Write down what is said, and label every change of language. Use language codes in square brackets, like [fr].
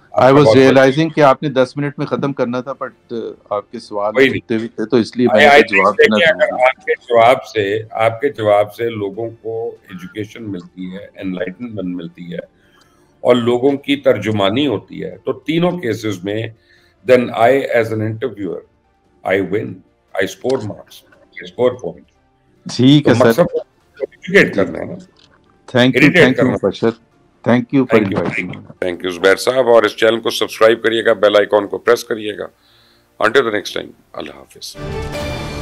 [en] I was realizing [ur] کہ آپ نے 10 منٹ میں ختم کرنا تھا, بٹ آپ کے سوال ہوتے ہوئے تھے تو اس لیے میں نے جواب دینا چاہوں. آپ کے جواب سے لوگوں کو ایجوکیشن ملتی ہے, انلائٹنمنٹ ملتی ہے, اور لوگوں کی ترجمانی ہوتی ہے. تو تینوں کیسز میں [en] then I as an interviewer I win, I score marks, I score points. [ur] ٹھیک ہے سر, ایجوکیٹ کرنا ہے نا. [en] Thank you Bashar, thank you for inviting. Thank you [ur] زبیر صاحب, اور اس چینل کو سبسکرائب کریے گا, بیل آئیکن کو پریس کریے گا. [en] Until the next time, [ur] اللہ حافظ.